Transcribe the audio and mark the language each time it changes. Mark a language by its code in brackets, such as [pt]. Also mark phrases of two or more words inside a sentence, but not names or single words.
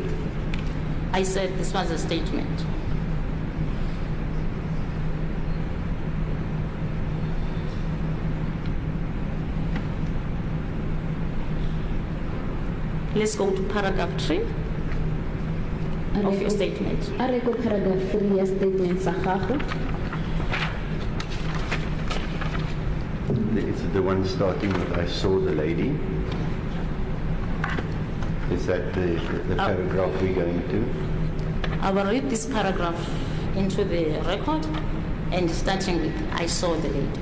[en] I said this was a statement. Let's go to paragraph 3 of your statement. I record paragraph 3 ya statement [tn] sa gago. [en] It's the one starting with I saw the lady. Is that the paragraph we're going to? I will read this paragraph into the record and starting with I saw the lady.